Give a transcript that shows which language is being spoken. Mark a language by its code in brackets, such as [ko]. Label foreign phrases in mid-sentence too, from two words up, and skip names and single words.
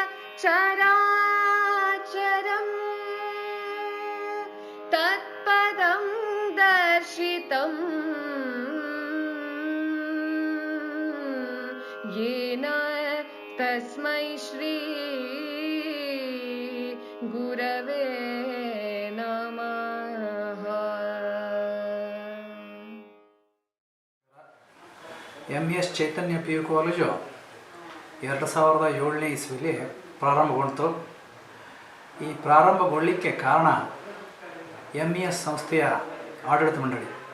[sa] चराचरं तत्पदं दर्शितं येन तस्मै श्री गुरवे नमः। [kn] MS ಚೈತನ್ಯ PU ಕಾಲೇಜು 2007ನೇ ಇಸ್ವಿಲಿ ಪ್ರಾರಂಭಗೊಂಡಿತು. ಈ ಪ್ರಾರಂಭಗೊಳ್ಳಲಿಕ್ಕೆ ಕಾರಣ MES ಸಂಸ್ಥೆಯ ಆಡಳಿತ ಮಂಡಳಿ.